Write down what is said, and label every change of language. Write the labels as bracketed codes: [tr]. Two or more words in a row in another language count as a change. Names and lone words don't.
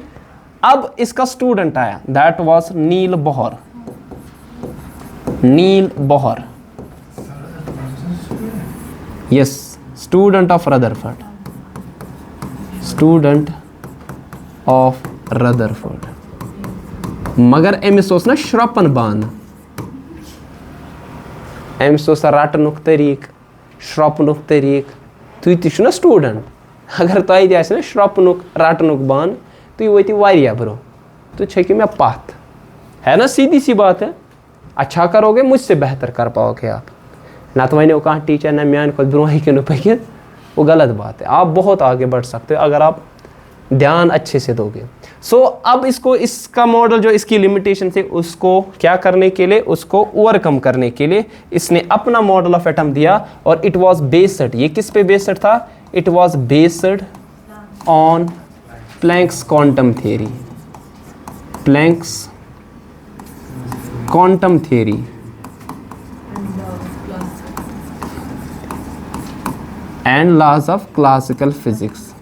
[hi] अब इसका स्टूडेंट आया, [en] that was [hi] नील बोहर। [en] Niels Bohr, yes, student of Rutherford, student of Rutherford. [ks] मगर अमिस ओस ना श्रपन बान, अमिस ओस रटनुक तरीक, श्रपनुक तरीक, तुई ति छु ना स्टूडेंट, अगर तुह ति आसि ना श्रपनुक रटनुक बान, तुई वोति वारिया ब्रो, [hi] तो छेकि मैं पाथ, है ना, सीधी सी बात है। अच्छा करोगे मुझसे बेहतर कर पाओगे आप, ना तो मैंने कहा टीचर ना म्यान को ब्रोही के पे, वो गलत बात है। आप बहुत आगे बढ़ सकते हो अगर आप ध्यान अच्छे से दोगे। सो अब इसको, इसका मॉडल जो इसकी लिमिटेशन थी उसको क्या करने के लिए, उसको ओवरकम करने के लिए इसने अपना [en] model of atom [hi] दिया, और [en] it was based, [hi] ये किस पे बेस्ड था, [en] it was based on Planck's quantum theory, Planck's quantum theory and laws of classical physics.